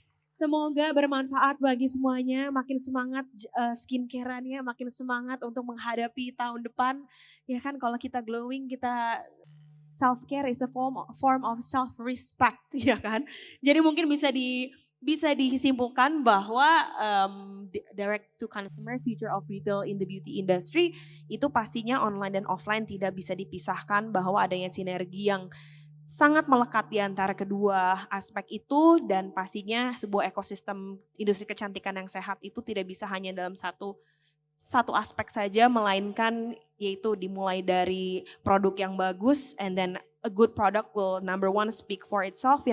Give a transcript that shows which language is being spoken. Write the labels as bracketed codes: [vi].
[id] Semoga bermanfaat bagi semuanya, makin semangat skincare-annya, makin semangat untuk menghadapi tahun depan. Ya kan kalau kita glowing, kita [en] self-care is a form of self-respect, [id] ya kan. Jadi mungkin bisa disimpulkan bahwa [en] direct to consumer future of retail in the beauty industry [id] itu pastinya online dan offline tidak bisa dipisahkan, bahwa adanya sinergi yang sangat melekat di antara kedua aspek itu, dan pastinya sebuah ekosistem industri kecantikan yang sehat itu tidak bisa hanya dalam satu aspek saja, melainkan yaitu dimulai dari produk yang bagus, [en] and then a good product will number one speak for itself.